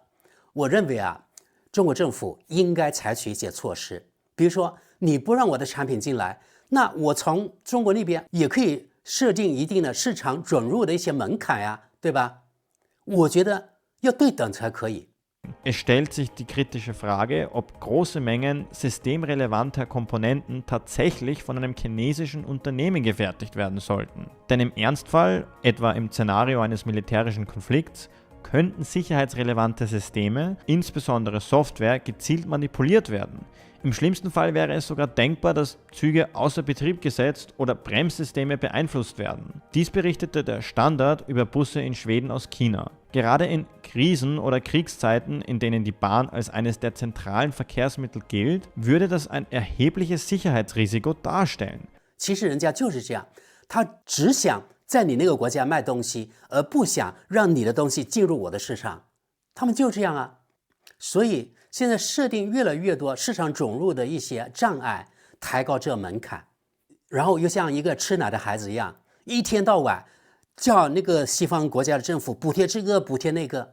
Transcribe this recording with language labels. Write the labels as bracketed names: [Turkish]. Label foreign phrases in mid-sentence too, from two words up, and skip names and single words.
[Chinese] 我認為啊，中國政府應該採取一些措施，比如說你不讓我的產品進來，那我從中國那邊也可以設定一定的市場准入的一些門檻呀，對吧？我覺得要對等才可以。 [German] Es stellt sich die kritische Frage, ob große Mengen systemrelevanter Komponenten tatsächlich von einem chinesischen Unternehmen gefertigt werden sollten. Denn im Ernstfall, etwa im Szenario eines militärischen Konflikts, könnten sicherheitsrelevante Systeme, insbesondere Software, gezielt manipuliert werden. Im schlimmsten Fall wäre es sogar denkbar, dass Züge außer Betrieb gesetzt oder Bremssysteme beeinflusst werden. Dies berichtete der Standard über Busse in Schweden aus China. Gerade in Krisen- oder Kriegszeiten, in denen die Bahn als eines der zentralen Verkehrsmittel gilt, würde das ein erhebliches Sicherheitsrisiko darstellen. [Chinese] 其實人家就是這樣，他只想在你那個國家賣東西，而不想讓你的東西進入我的市場。他們就這樣啊。所以現在設定越來越多市場准入的一些障礙，抬高這門檻，然後又像一個吃奶的孩子一樣，一天到晚叫那個西方國家的政府補貼這個補貼那個。